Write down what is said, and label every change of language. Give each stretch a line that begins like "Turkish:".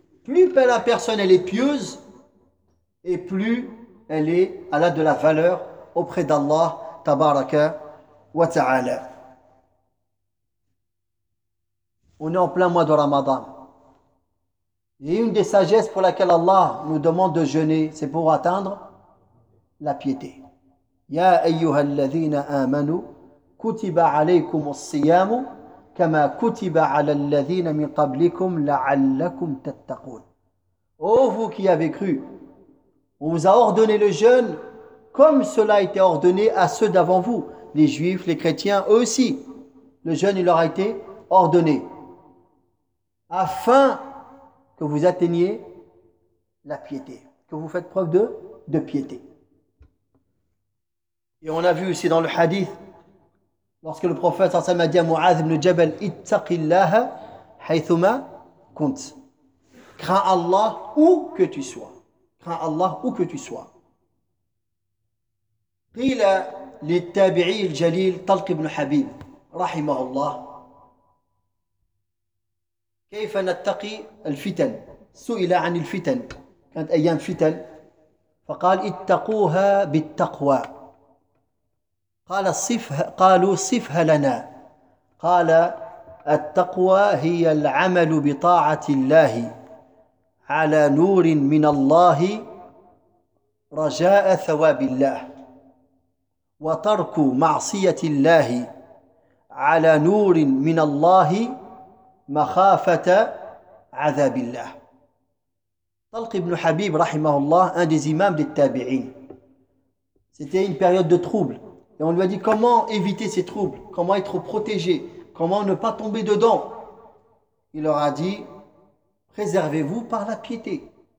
French: Plus la personne elle est pieuse, et plus elle a de la valeur auprès d'Allah, tabaraka wa ta'ala. On est en plein mois de Ramadan. Et une des sagesses pour laquelle Allah nous demande de jeûner, c'est pour atteindre la piété.
Arabic: Ya ayyuhal ladhina amanu, kutiba alaykum as-siyamu, كما كتب على الذين من قبلكم لعلكم تتقون.
French: Oh, vous qui avez cru, on vous a ordonné le jeûne comme cela a été ordonné à ceux d'avant vous, les juifs, les chrétiens, eux aussi. Le jeûne, il leur a été ordonné afin que vous atteigniez la piété, que vous faites preuve de piété. Et on a vu aussi dans le hadith, lorsque le prophète sallam a dit à Mu'az ibn Jabal, «
Arabic: Ittaqillah haythuma kunt
French: » Crains Allah où que tu sois. Crains Allah où que tu sois.
Arabic: قيل للتابعي الجليل طلق بن حبيب رحمه الله كيف نتقي الفتن؟ سئل عن الفتن، كانت أيام فتن، فقال اتقوها بالتقوى. قال صفها، قالوا صفها لنا. قال التقوى هي العمل بطاعة الله على نور من الله رجاء ثواب الله وترك معصية الله على نور من الله مخافة عذاب الله. طلق ابن حبيب رحمه الله
French: un des imams des tabi'in. C'était une période de troubles. Et on lui a dit comment éviter ces troubles, comment être protégé, comment ne pas tomber dedans. Il leur a dit préservez-vous par la piété.